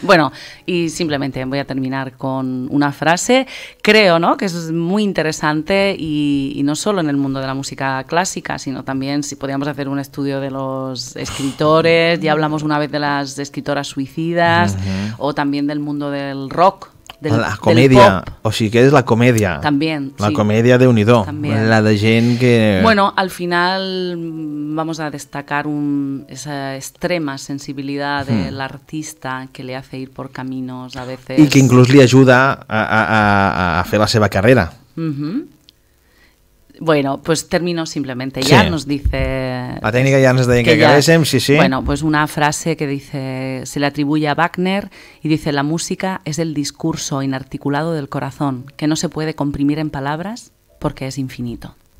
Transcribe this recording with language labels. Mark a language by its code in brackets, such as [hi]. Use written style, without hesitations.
[es] Bueno, y simplemente voy a terminar con una frase. Creo, ¿no?, que es muy interesante y no solo en el mundo de la música clásica, sino también si podíamos hacer un estudio de los escritores. Ya hablamos una vez de las escritoras suicidas, o también del mundo del rock. [ca] La comèdia, o sigui que és la comèdia. [es] También, [ca] la comèdia de unidor. La de gent que... [es] Bueno, al final vamos a destacar esa extrema sensibilidad del artista que le hace ir por caminos a veces... [ca] I que inclús li ajuda a fer la seva carrera. [es] Bueno, pues termino simplemente. Ya nos dice... La técnica ya nos dice que acabéssim, sí. Bueno, pues una frase que dice, se le atribuye a Wagner y dice, la música es el discurso inarticulado del corazón, que no se puede comprimir en palabras porque es infinito.